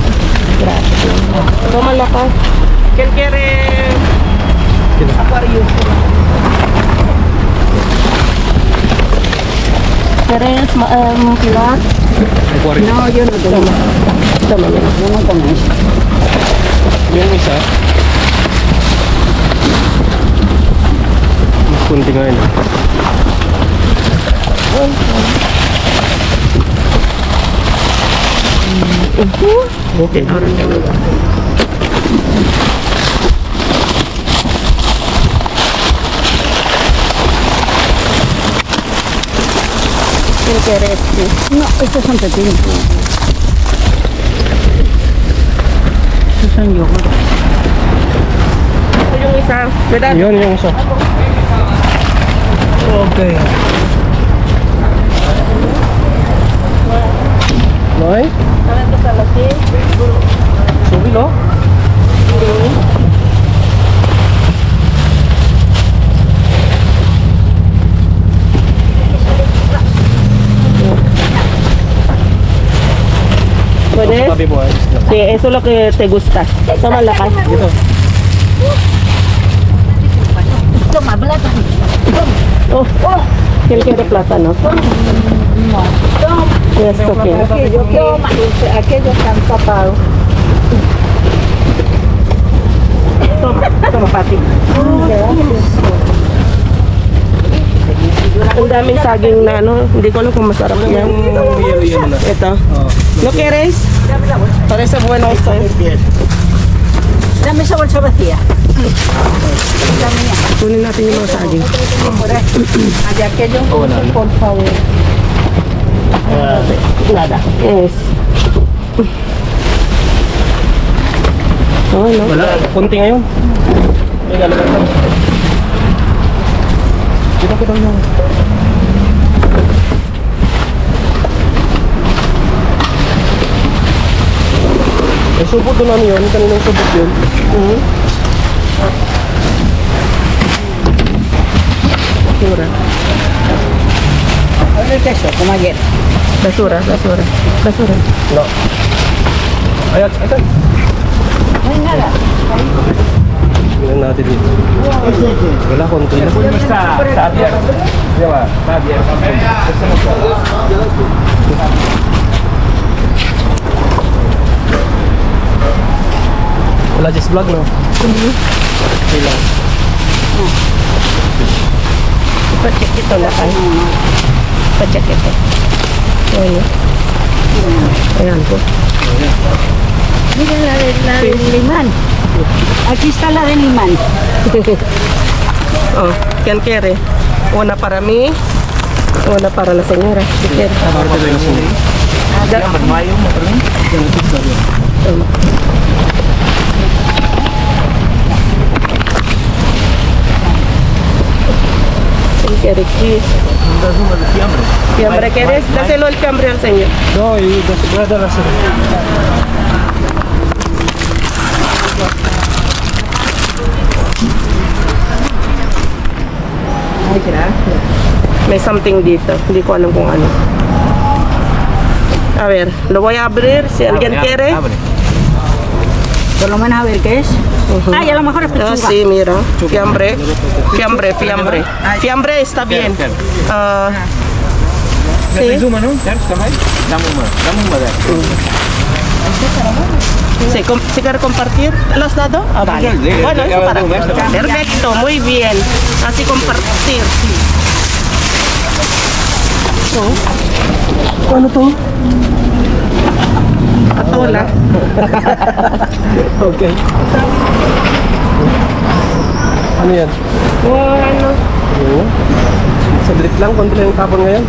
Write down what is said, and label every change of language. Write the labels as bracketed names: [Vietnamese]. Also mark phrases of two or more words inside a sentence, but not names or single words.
[Spanish] Tómala pa. ¿Quién quiere acuario? ¿Quieres pilar? No, yo no tomo. Toma, mira. Yo no tomo eso. [Filipino] Yung isa. Mas kunti ngayon. Okay. [Spanish] ¿Quién quiere este? No, estos son pequeños. Estos son yogur. [Filipino] Ito yung isa. ¿Verdad? Yun yung isa. Okay. Noy? Saan ito sa laki? Subi, no? [Spanish] ¿Puedes? [Filipino] Tabi mo, ayos lang. [Spanish] Sí, eso es lo que te gusta. Tómala ka. [Filipino] Dito. [Spanish] Toma, plátano. Oh, ¿quién quiere plátano? No. Toma. ¿Y esto qué? Aquello que aquello están tapados. Toma, [Filipino] Pati. Ang daming saging na, no? Hindi ko alam kung masarap yan. Yelo na. Ito. Oh. [Spanish] ¿No quieres? Parece bueno esto. Dame esa bolsa vacía. Dame ya. [Filipino] Kunin natin yung mga saging. [Spanish] Por ahí. Allá aquello, Hola. por favor. Nada. Yes. Oh, no? [Filipino] Wala. Kunti ngayon. May galagat lang. Kita yung... May subot doon ano yun? Kaninang subot yun? Basura. [Spanish] Ahora el queso, como ayer. Basura. No. [Filipino] Ayan, ayan. [Spanish] No hay nada. [Filipino] Tingnan natin dito. Wala, konti lang. Di ba? Wala [English] just vlog, [Filipino] no? Okay lang. Pacheck ito na ay. Pacheck ito. Ayan. Ayan po. [Spanish] Mira la del limán. Aquí está la del limán. Oh, ¿quién quiere? Una para mí, una para la señora. Si quiere. Toma. ¿Quién quiere? ¿Fiambre quieres? Dáselo el fiambre al señor. No, y voy a dar así. Ay, gracias. [Filipino] May something dito. Hindi ko alam kung ano. [Spanish] A ver, lo voy a abrir. Si alguien quiere. Por lo menos a ver qué es. Ujú. Ay, a lo mejor es Ah, pechuga. sí, mira. Fiambre. Fiambre está bien. Ah, sí. Sí, ¿sí quiere compartir? ¿Lo has dado? Ah, vale. Bueno, eso para perfecto, muy bien. Así compartir. [Filipino] Ano to? Patola. Okay. Ano yan? Ano? Oo. Saglit lang, konti lang yung tapon ngayon.